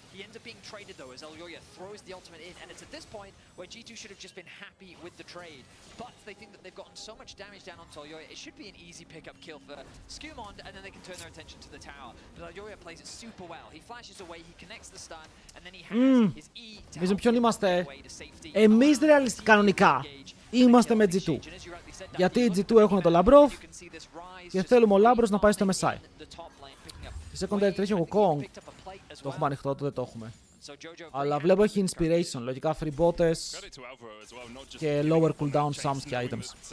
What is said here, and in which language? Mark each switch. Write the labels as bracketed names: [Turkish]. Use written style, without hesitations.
[English] He ends up being traded though as Elyoya throws the ultimate in, and it's at this point where G2 should have just been happy with the trade. But they think that they've gotten so much damage down onto Elyoya, it should be an easy pickup kill for Skewmon, and then they can turn their attention to the tower. But Elyoya plays it super well. He flashes away, he connects the stun, and then he has his E to help him away to safety. [Greek] Εμείς κανονικά είμαστε με G2. Γιατί οι G2 έχουν το Labrov και θέλουμε ο Labros να πάει στο MSI. Στη secondary τρέχει ο Kong. Το έχουμε ανοιχτό, δεν το έχουμε. Αλλά βλέπω έχει inspiration, λογικά free botes και lower cooldown sums και items.